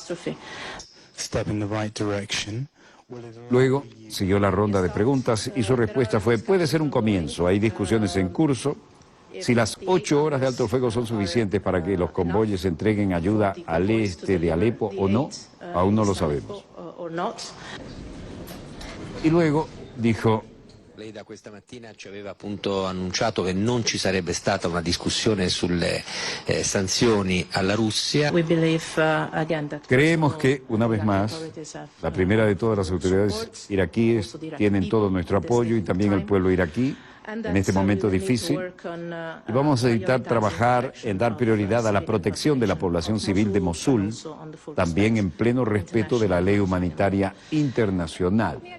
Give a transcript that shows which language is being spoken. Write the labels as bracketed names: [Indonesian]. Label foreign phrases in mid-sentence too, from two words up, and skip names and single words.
[Spanish] Luego siguió la ronda de preguntas y su respuesta fue, puede ser un comienzo, hay discusiones en curso. Si las 8 horas de alto fuego son suficientes para que los convoyes entreguen ayuda al este de Alepo o no, aún no lo sabemos. Y luego dijo, [Italian] Lei da questa mattina ci aveva appunto annunciato che non ci sarebbe stata una discussione sulle sanzioni alla Russia. [Spanish] Creemos que, una vez más, la primera de todas las autoridades iraquíes tienen todo nuestro apoyo y también el pueblo iraquí en este momento difícil. Y vamos a necesitar trabajar en dar prioridad a la protección de la población civil de Mosul, también en pleno respeto de la ley humanitaria internacional.